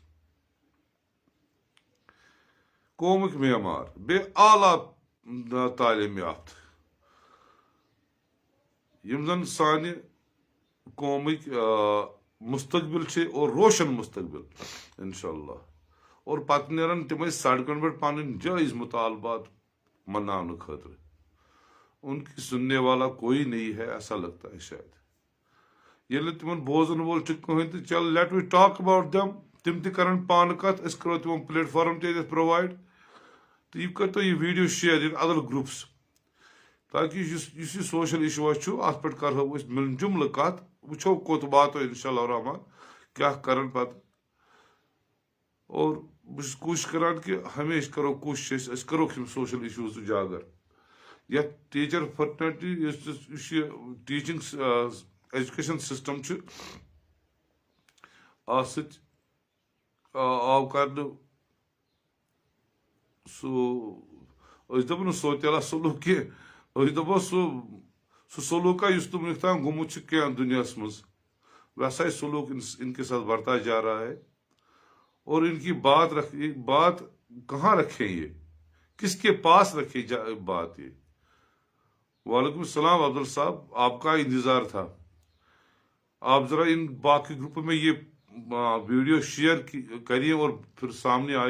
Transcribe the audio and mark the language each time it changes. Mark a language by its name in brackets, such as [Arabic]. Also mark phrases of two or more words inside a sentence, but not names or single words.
[Kashmiri] قومٕکۍ معمار بیٚیہِ اعلیٰ تعلیٖم یافتہٕ یِم زن سانہِ قومٕکۍ مستقبل چھِ اور روشن مستقبل [Arabic] انشاء اللہ. [Kashmiri] اور پتہٕ نیرن تِمے سڑکن پٮ۪ٹھ پنٕنۍ جٲیز مُطالبات مناونہٕ خٲطرٕ. [Urdu] ان کی سننے والا کوئی نہیں ہے ایسا لگتا ہے شاید. [Kashmiri] ییٚلہِ نہٕ تِمن بوزن وول چھُ کٕہٕنۍ تہٕ چل [English] let we talk about them. [Kashmiri] تِم تہِ کرن پانہٕ کتھ. أسۍ کرو تِمن پلیٹ فارم تہِ ییٚتٮ۪تھ پرووایڈ. تہٕ یہِ کٔرتو یہِ ویڈیو [English] share in other groups [Kashmiri] تاکہِ یُس یہِ [English] social issue [Kashmiri] چھُ اتھ پٮ۪ٹھ کرہو أسۍ مِل جُملہٕ کتھ. وٕچھو کوٚت واتو [Arabic] انشاء اللہ رحمان [Kashmiri] کیٛاہ کرن پتہٕ. اور بہٕ چھُس کوٗشش کران کہِ ہمیشہٕ کرو کوٗشش أسۍ کروکھ یِم [English] social issues [Kashmiri] اُجاگر. یتھ [English] teacher fraternity [Kashmiri] یُس یہِ [English] teaching education system [Kashmiri] چھُ اتھ سۭتۍ آو کرنہٕ سُہ أسۍ دپو نہٕ سوتیلا سلوٗک کینٛہہ. أسۍ دپو سُہ سلوٗکا یُس نہٕ وُنیُک تام گوٚمُت چھُ کینٛہہ دُنیاہس منٛز. [Urdu] ویسا سلوک ان کے ساتھ برتا جا رہا ہے. اور ان کی بات کہاں رکھے یہ کس کے پاس رکھے بات یہ. [Arabic] وعلیکم السلام عبدل صاحب. [Urdu] آپ کا انتظار تھا. آپ ذرا ان باقی گروپ میں یہ ویڈیو شیئر کریے اور پھر سامنے آئے.